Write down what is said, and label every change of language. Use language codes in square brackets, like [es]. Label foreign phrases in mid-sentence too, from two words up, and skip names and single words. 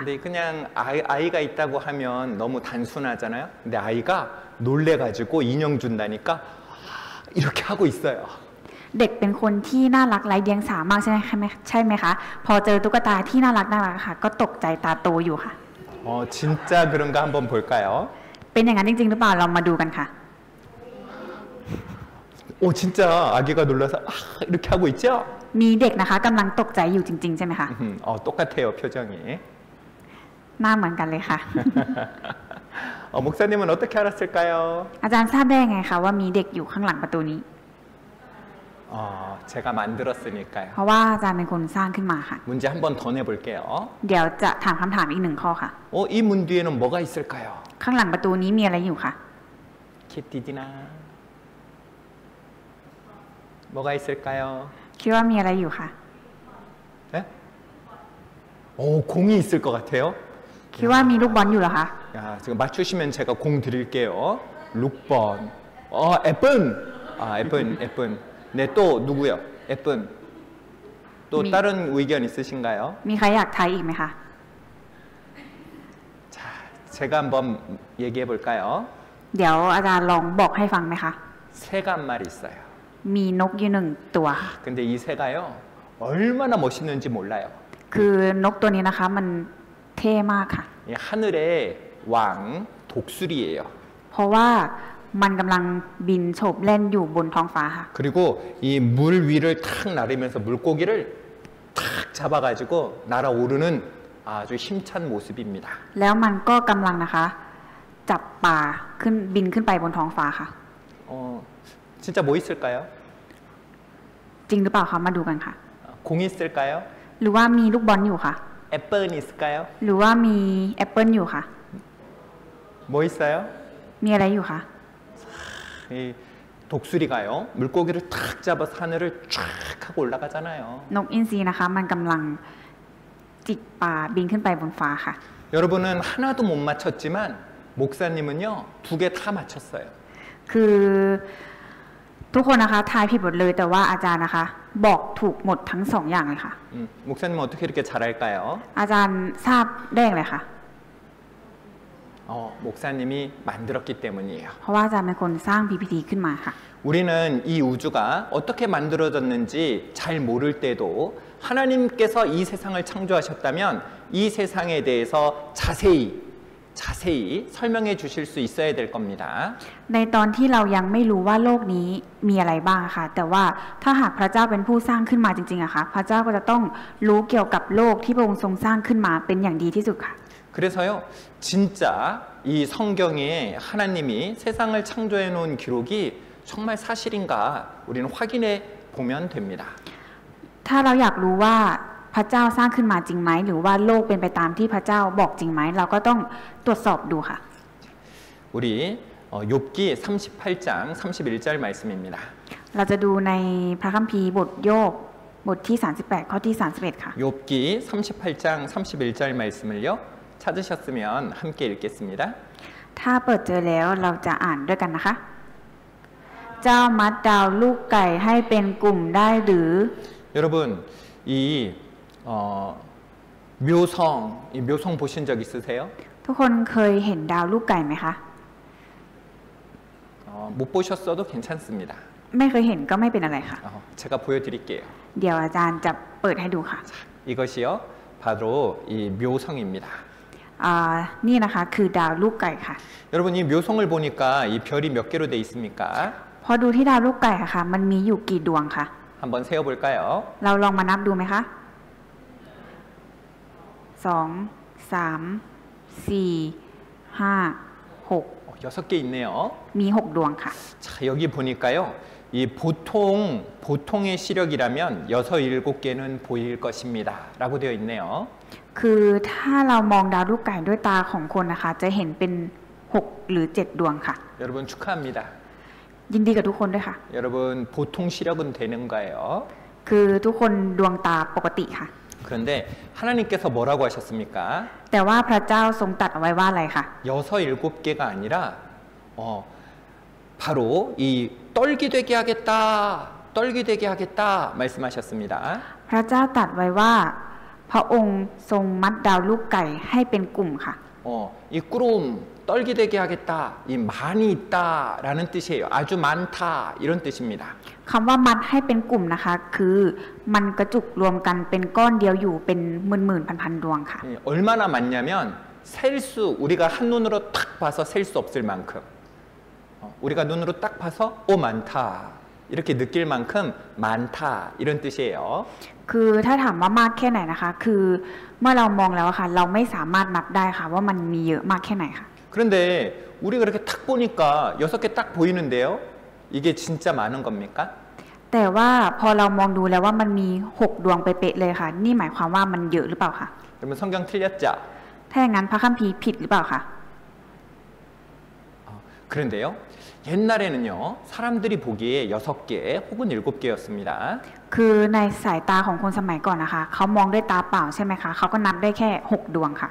[ko] 근데 그냥 아이가 있다고 하면 너무 단순하잖아요. 근데 아이가 놀래가지고 인형 준다니까 이렇게 하고 있어요. [th] เด็กเป็นคนที่น่ารักไร้เดียงสามากใช่ไหมคะพอเจอตุ๊กตาที่น่ารักค่ะก็ตกใจตาโตอยู่ค่ะ [ko] 진짜 그런가 한번 볼까요? [th] เป็นอย่างนั้นจริงๆหรือเปล่าเรามาดูกันค่ะ [ko] 오 진짜 아기가 놀라서 이렇게 하고 있죠? [th] มีเด็กนะคะกำลังตกใจอยู่จริงๆใช่ไหมคะ [ko] 똑같아요 표정이. [th] หน้าเหมือนกันเลยค่ะ [ko] 목사님은 어떻게 알았을까요? [th] อาจารย์ทราบได้ยังไงคะว่ามีเด็กอยู่ข้างหลังประตูนี้ [ko] 제가 만들었으니까요. [th] เพราะว่าอาจารย์เป็นคนสร้างขึ้นมาค่ะ [ko] 문제 한 번 더 내볼게요. [th] เดี๋ยวจะถามคำถามอีกหนึ่งข้อค่ะ [ko] 이 문 뒤에는 뭐가 있을까요? [th] ข้างหลังประตูนี้มีอะไรอยู่คะ [ko] 키티디나 뭐가 있을까요? [th] คิดว่ามีอะไรอยู่คะ [ko] 네? 공이 있을 것 같아요. [th] คิดว่ามีลูกบอลอยู่เหรอคะ [ko] 야, 지금 맞추시면 제가 공 드릴게요. 6번. 애쁜. 애쁜. 네, 또 누구요? 애쁜. 또 다른 의견 있으신가요? [th] มีใครอยากทายอีกไหมคะ [ko] 자, 제가 한번 얘기해 볼까요? [th] เดี๋ยวอาจารย์ลองบอกให้ฟังไหมคะ [ko] 새가 한 마리 있어요. [th] มีนกอยู่หนึ่งตัว [ko] 근데 이 새가요, 얼마나 멋있는지 몰라요. [th] คือนกตัวนี้นะคะมันเท่มากค่ะ [ko] 이 하늘의 왕 독수리예요. [th] เพราะว่ามันกำลังบินโฉบเล่นอยู่บนท้องฟ้าค่ะ [ko] 그리고 이 물 위를 탁 나르면서 물고기를 탁 잡아가지고 날아오르는 아주 힘찬 모습입니다. [th] แล้วมันก็กำลังนะคะจับปลาขึ้นบินขึ้นไปบนท้องฟ้าค่ะ [ko] 진짜 뭐 있을까요? [th] จริงหรือเปล่าคะมาดูกันค่ะ [ko] 공 있을까요? [th] หรือว่ามีลูกบอลอยู่ค่ะ [ko] 애플 있을까요? [th] หรือว่ามีแอปเปิลอยู่ค่ะ [ko] 뭐 있어요? [th] มีอะไรอยู่คะ [ko] 이 독수리가요, 물고기를 탁 잡아서 하늘을 쫙 하고 올라가잖아요. [th] นกอินทรีนะคะมันกำลังจิกปลาบินขึ้นไปบนฟ้าค่ะ [ko] 여러분은 하나도 못 맞췄지만 목사님은요, 2개 다 맞췄어요. [th] คือทุกคนนะคะทายผิดหมดเลยแต่ว่าอาจารย์นะคะ บอกถูกหมดทั้งสองอย่างเลยค่ะ [ko] 목사님은 어떻게 이렇게 잘할까요? [th] อาจารย์ทราบได้อย่างไรคะ [ko] 목사님이 만들었기 때문이에요. [th] เพราะว่าอาจารย์เป็นคนสร้าง PPT ขึ้นมาค่ะ [ko] 우리는 이 우주가 어떻게 만들어졌는지 잘 모를 때도 하나님께서 이 세상을 창조하셨다면 이 세상에 대해서 자세히 설명해 주실 수 있어야 될 겁니다. [th] ในตอนที่เรายังไม่รู้ว่าโลกนี้มีอะไรบ้างค่ะแต่ว่าถ้าหากพระเจ้าเป็นผู้สร้างขึ้นมาจริงๆอะค่ะพระเจ้าก็จะต้องรู้เกี่ยวกับโลกที่พระองค์ทรงสร้างขึ้นมาเป็นอย่างดีที่สุดค่ะ [ko] 그래서요, 진짜 이 성경에 하나님이 세상을 창조해 놓은 기록이 정말 사실인가 우리는 확인해 보면 됩니다. [th] ถ้าเราอยากรู้ว่าพระเจ้าสร้างขึ้นมาจริงไหมหรือว่าโลกเป็นไปตามที่พระเจ้าบอกจริงไหมเราก็ต้องตรวจสอบดูค่ะ [ko] 우리 욥기 38장 31절 말씀입니다. [th] เราจะดูในพระคัมภีร์บทโยบบทที่38ข้อที่31ค่ะ [ko] 욥기 38장 31절 말씀을요. 찾으셨으면 함께 읽겠습니다. [th] ถ้าเปิดเจอแล้วเราจะอ่านด้วยกันนะคะ เจ้ามัดดาวลูกไก่ให้เป็นกลุ่มได้หรือ [ko] 여러분 이 묘성 보신 적 있으세요? [th] ทุกคนเคยเห็นดาวลูกไก่ไหมคะ [ko] 못 보셨어도 괜찮습니다. [th] ไม่เคยเห็นก็ไม่เป็นอะไรค่ะ [ko] 제가 보여드릴게요. [th] เดี๋ยวอาจารย์จะเปิดให้ดูค่ะ [ko] 이것이요 바로 이 묘성입니다. [th] นี่นะคะคือดาวลูกไก่ค่ะ [ko] 여러분 이 묘성을 보니까 이 별이 몇 개로 돼 있습니까? [th] พอดูที่ดาวลูกไก่ค่ะมันมีอยู่กี่ดวงคะ [ko] 한번 세어볼까요? [th] เราลองมานับดูไหมคะ2 3 4 5 6 [ko] 6개 있네요. [th] มี6ดวงค่ะ [ko] 자 여기 보니까요 이 보통의 시력이라면 6, 7개는 보일 것입니다 라고 되어 있네요. [th] คือถ้าเรามองดาวลูกไก่ด้วยตาของคนนะคะจะเห็นเป็น6หรือ7ดวงค่ะ [ko] 여러분 축하합니다. [th] ยินดีกับทุกคนด้วยค่ะ [ko] 여러분 보통 시력은 되는 거예요. [th] คือทุกคนดวงตาปกติค่ะ [ko] 그런데 하나님께서 뭐라고 하셨습니까? [th] แต่ว่าพระเจ้าทรงตรัสเอาไว้ว่าอะไรคะ [ko] 6, 7개가 아니라 바로 이 떨기 되게 하겠다 말씀하셨습니다. [th] พระเจ้าตรัสไว้ว่าพระองค์ทรงมัดดาวลูกไก่ให้เป็นกลุ่มค่ะ [ko] 이 꾸름 떨기되게 하겠다. 이 많이 있다라는 뜻이에요. 아주 많다 이런 뜻입니다. [th] คำว่ามัดให้เป็นกลุ่มนะคะ คือมันกระจุกรวมกันเป็นก้อนเดียวอยู่เป็นหมื่นๆพันๆดวงค่ะ [ko] 얼마나 많냐면 셀 수 우리가 한눈으로 딱 봐서 셀 수 없을 만큼 우리가 눈으로 딱 봐서 오 많다 이렇게 느낄 만큼 많다 이런 뜻이에요. [th] คือถ้าถามว่ามากแค่ไหนนะคะ คือเมื่อเรามองแล้วอะค่ะ เราไม่สามารถนับได้ค่ะ ว่ามันมีเยอะมากแค่ไหนค่ะ [ko] 그런데 우리가 이렇게 딱 보니까 6개 딱 보이는데요. 이게 진짜 많은 겁니까? [th] แต่ว่าพอเรามองดูแล้วว่ามันมี6ดวงเป๊ะๆเลยค่ะ นี่หมายความว่ามันเยอะหรือเปล่าคะ [ko] 그러면 성경 틀렸죠? [th] ถ้าอย่างนั้นพระคัมภีร์ผิดหรือเปล่าคะ [ko] 그런데요. 옛날에는요. 사람들이 보기에 6개 혹은 7개였습니다. [th] คือในสายตาของคนสมัยก่อนนะคะ เขามองด้วยตาเปล่าใช่ไหมคะ เขาก็นับได้แค่6ดวงค่ะ